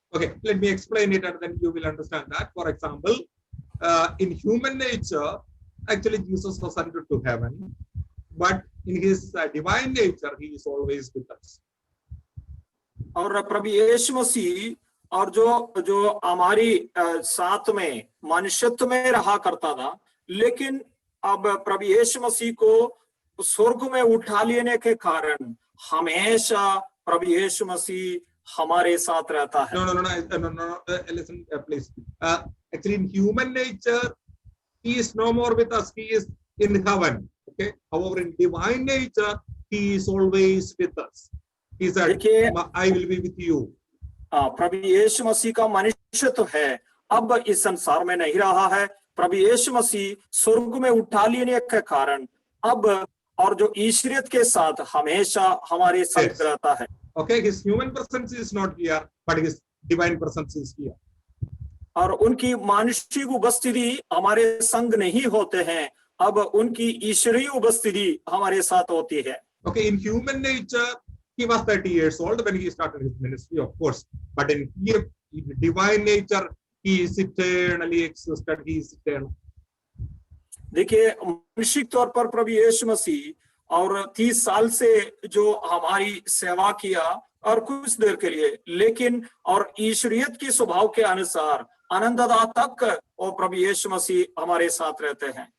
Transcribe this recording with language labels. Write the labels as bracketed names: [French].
[English] Okay, let me explain it and then you will understand that. For example, in human nature, actually Jesus was ascended to heaven, but in his divine nature, he is always with us. [Hindi] और प्रभु यीशु मसीह और जो हमारी साथ में मनुष्यत्व में रहा करता था, लेकिन अब प्रभु यीशु मसीह को स्वर्ग में उठा लेने के कारण हमेशा प्रभु यीशु मसीह हमारे साथ रहता है। [English] No. Listen, please. Actually, in human nature, he is no more with us. He is in heaven. Okay. However, in divine nature, he is always with us. He said, [Hindi] देखिए, [English] "I will be with you." [Hindi] प्रभु यीशु मसीह का मनुष्य तो है, अब इस संसार में नहीं रहा है। प्रभु यीशु मसीह स्वर्ग में उठा लेने के कारण अब और जो ईश्वरियत के साथ हमेशा हमारे संग [English] Yes. [Hindi] रहता है। [English] Okay, his human presence is not here, but his divine presence is here. [Hindi] और उनकी मानुषिक उपस्थिति हमारे संग नहीं होते हैं, अब उनकी ईश्वरीय उपस्थिति हमारे साथ होती है। [English] Okay, in human nature, he was 30 years old when he started his ministry, of course. But in divine nature, he is eternally existed. He is eternal. [Hindi] देखिए, मानसिक तौर पर प्रभु यीशु मसीह और 30 साल से जो हमारी सेवा किया और कुछ देर के लिए, लेकिन और ईश्वरियत की स्वभाव के अनुसार अनंतता तक वो प्रभु यीशु मसीह हमारे साथ रहते हैं।